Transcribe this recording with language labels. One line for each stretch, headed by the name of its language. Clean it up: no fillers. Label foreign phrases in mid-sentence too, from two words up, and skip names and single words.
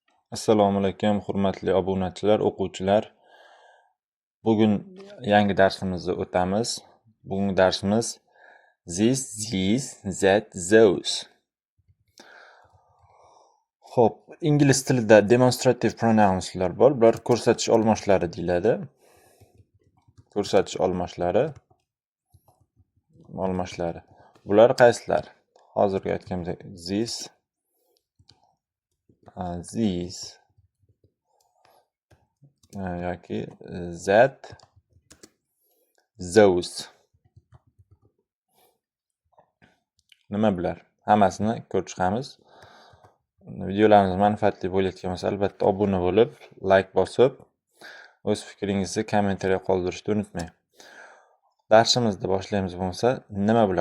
Uzbek: Assalomu alaykum, hurmatli obunachilar, o'quvchilar. Bugun yangi darsimizni o'tamiz. Bugungi darsimiz
English: this, these, that, those.
Uzbek: Xo'p, ingliz tilida
English: demonstrative pronounslar
Uzbek: bor. Bular ko'rsatish olmoshlari deyiladi. Ko'rsatish olmoshlari. Bular qaysilar? Hozirgi aytganimizdek
English: this, these
Uzbek: yoki
English: that, those.
Uzbek: Nima bular? Hammasini ko'rib chiqamiz. Videolarimiz manfaatli bo'layotgan bo'lsa, albatta obuna bo'lib, like bosib, o'z fikringizni kommentariya qoldirishni unutmang. Darsimizni boshlaymiz bo'lsa, nima bular?